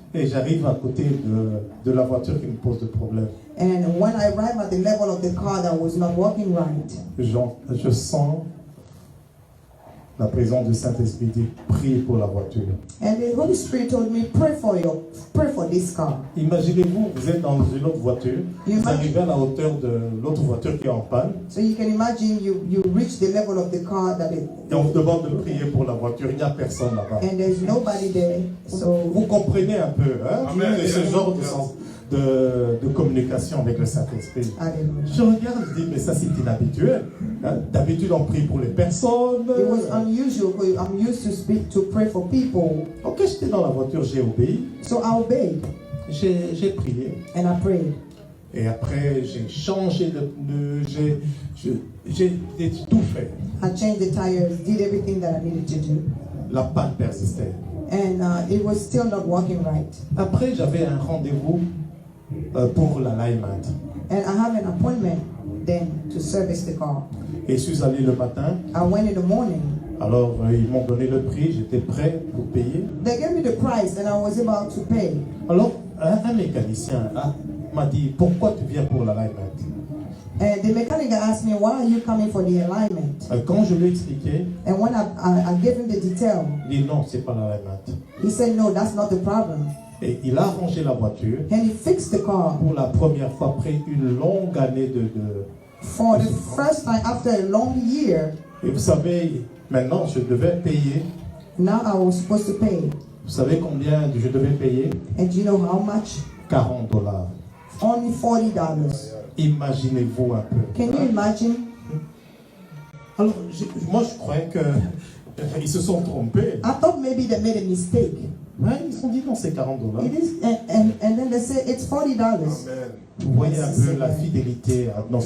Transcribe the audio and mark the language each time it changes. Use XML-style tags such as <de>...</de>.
<fr>Et j'arrive à côté de la voiture qui me pose de problème.</fr> <en>And when I arrived at the level of the car that was not working right,</en> <fr>Je sens la présence du Saint-Esprit dit prie pour la voiture.</fr> <en>And the Holy Spirit told me, pray for this car.</en> <fr>Imaginez-vous, vous êtes dans une autre voiture, vous arrivez à la hauteur de l'autre voiture qui est en panne.</fr> <en>So you can imagine you reach the level of the car that it,</en> <fr>Et on vous demande de prier pour la voiture, il n'y a personne là-bas.</fr> <en>and there's nobody there. So</en> <fr>Vous comprenez un peu, hein, Amen. ce genre de communication avec le Saint-Esprit. hallelujah. Je regarde, je dis, mais ça c'est inhabituel. Hein. D'habitude, on prie pour les personnes.</fr> <en>It was unusual because I'm used to pray for people.</en> <fr>Ok, j'étais dans la voiture, j'ai obéi,</fr> <en>So I obeyed</en> <fr>j'ai prié.</fr> <en>and I prayed.</en> <fr>Et après, j'ai changé de pneu, j'ai tout fait.</fr> <en>I changed the tires, did everything that I needed to do.</en> <fr>La panne persistait.</fr> <en>And it was still not working right.</en> <fr>Après, j'avais un rendez-vous pour l'alignment.</fr> <en>And I have an appointment then to service the car.</en> <fr>Et je suis allé le matin.</fr> <en>I went in the morning.</en> <fr>Alors, ils m'ont donné le prix, j'étais prêt pour payer.</fr> <en>They gave me the price and I was about to pay.</en> <fr>Alors, un mécanicien m'a dit, pourquoi tu viens pour l'alignment?</fr> <en>And the mechanic asked me, why are you coming for the alignment?</en> <fr>Quand je lui ai expliqué,</fr> <en>And when I gave him the detail,</en> <fr>il dit non, c'est pas l'alignment.</fr> <en>he said, no, that's not the problem.</en> <fr>Et il a arrangé la voiture</fr> <en>And he fixed the car.</en> <fr>pour la première fois après une longue année</fr> <en>For the first time after a long year,</en> <fr>Et vous savez, maintenant, je devais payer.</fr> <en>now I was supposed to pay.</en> <fr>Vous savez combien je devais payer?</fr> <en>And do you know how much?</en> <fr>$40.</fr> <en>Only $40.</en> <fr>Imaginez-vous un peu.</fr> <en>Can you imagine?</en> <fr>Alors, moi, je croyais que ils se sont trompés.</fr> <en>I thought maybe they made a mistake.</en> <fr>Ouais, ils se sont dit non, c'est $40.</fr> <en>It is, and then they say it's $40.</en> <fr>Vous voyez un peu la fidélité à notre</fr>